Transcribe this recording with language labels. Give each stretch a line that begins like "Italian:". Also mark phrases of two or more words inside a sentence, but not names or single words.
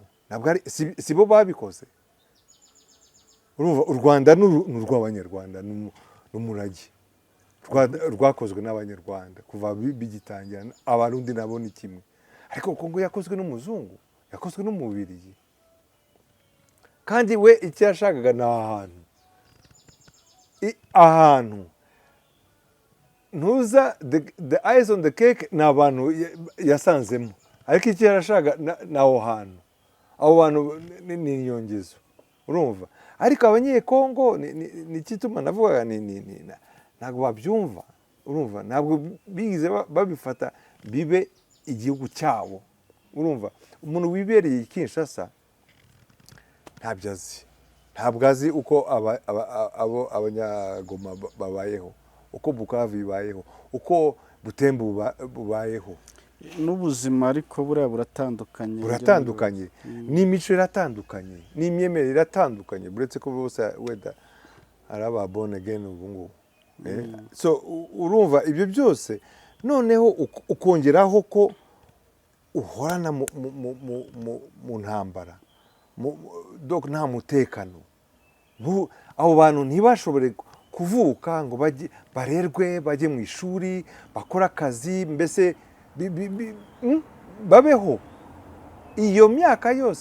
Kinyarwanda: Ntabwo ari sibo babikoze. U Rwanda ni urw'Abanyarwanda, n'umurage rwakozwe n'Abanyarwanda kuva bigitangira. Abarundi nabo ni kimwe, ariko Kongo yakozwe n'umuzungu, yakozwe n'umubirigi. Kandi we icyo yashakaga ni ahantu ntuza
English: the eyes on the cake,
Kinyarwanda: ni abantu yasanzemo, ariko icyo yarashakaga ni aho hantu. Abo bantu ni inyongezo, urumva. ariko abanyekongo ni kituma navuga ntabwo babyumva, urumva, ntabwo bigize babifata bibe igihugu cyabo, urumva. Umuntu wibereye Kinshasa ntabwo azi uko abanyagoma babayeho, uko Bukavu bibayeho, uko Butembo bubayeho. N'ubuzima ariko buriya buratandukanye, n'imico iratandukanye, n'imyemerere iratandukanye, buretse ko bose wenda ari aba
English: born again
Kinyarwanda: ubu ngubu. So urumva ibyo byose noneho ukongeraho ko uhorana mu ntambara, nta mutekano, abo bantu ntibashobore kuvuka ngo barerwe, bajye mu ishuri, bakore akazi, mbese babeho iyo myaka yose.